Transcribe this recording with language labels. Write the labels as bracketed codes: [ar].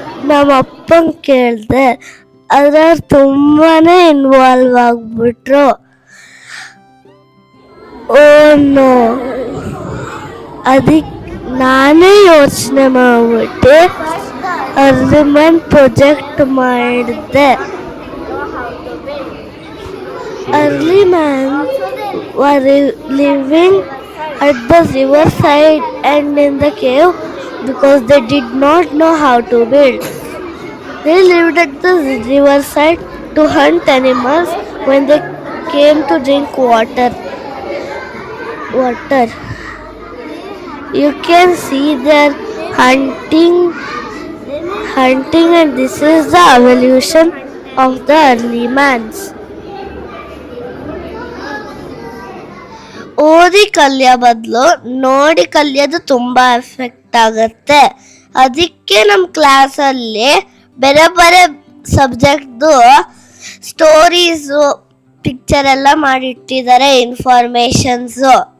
[kn] ನಮ್ಮ ಅಪ್ಪನ್ ಕೇಳಿದೆ, ಅದ್ರಲ್ಲಿ ತುಂಬಾನೇ ಇನ್ವಾಲ್ವ್ ಆಗ್ಬಿಟ್ರು. ಓನು ಅದಕ್ಕೆ ನಾನೇ ಯೋಚನೆ ಮಾಡ್ಬಿಟ್ಟು ಅರ್ಲಿ ಮಾರ್ನಿಂಗ್ ಪ್ರಾಜೆಕ್ಟ್ ಮಾಡಿದೆ. [en] Early man were living at the riverside and in the cave because they did not know how to build. They lived at the riverside to hunt animals when they came to drink water. You can see their hunting and this is the evolution of the early mans. [kn] ಓದಿ ಕಲಿಯೋ ಬದಲು ನೋಡಿ ಕಲಿಯೋದು ತುಂಬಾ effect ಆಗುತ್ತೆ. ಅದಕ್ಕೆ ನಮ್ಮ ಕ್ಲಾಸಲ್ಲಿ ಬೇರೆ ಬೇರೆ ಸಬ್ಜೆಕ್ಟ್ದು ಸ್ಟೋರೀಸು ಪಿಕ್ಚರ್ ಎಲ್ಲ ಮಾಡಿಟ್ಟಿದ್ದಾರೆ, ಇನ್ಫಾರ್ಮೇಶನ್ಸು.